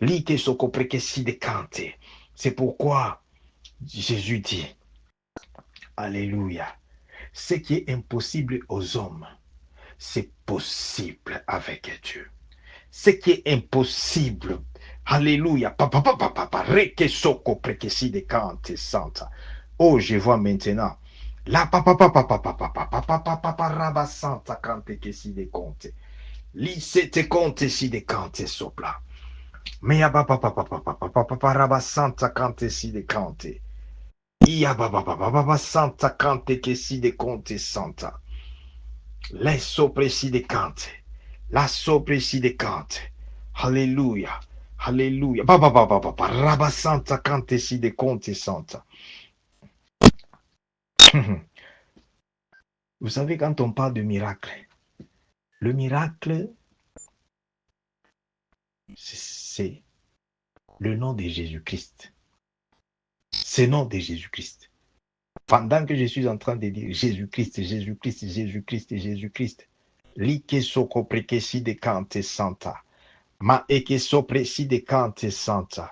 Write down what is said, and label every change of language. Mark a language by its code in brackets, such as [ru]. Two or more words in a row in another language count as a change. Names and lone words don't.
[fr] C'est pourquoi Jésus dit, Alléluia, ce qui est impossible aux hommes, c'est possible avec Dieu. Ce qui est impossible, Alléluia, oh, je vois maintenant. La santa cante que si de conte. Li se te conte si de cante sopla. Mea santa cante si de cante. Ia santa cante que si de conte santa. Les sopre si de cante. La sopre si de cante. Alléluia. Alléluia. Santa cante si de conte santa. Vous savez, quand on parle de miracle, le miracle, c'est le nom de Jésus-Christ. C'est le nom de Jésus-Christ. Pendant que je suis en train de dire Jésus-Christ, Jésus-Christ, Jésus-Christ, Jésus-Christ, Like soko prekesi de kante santa, ma eke so presi de kante santa.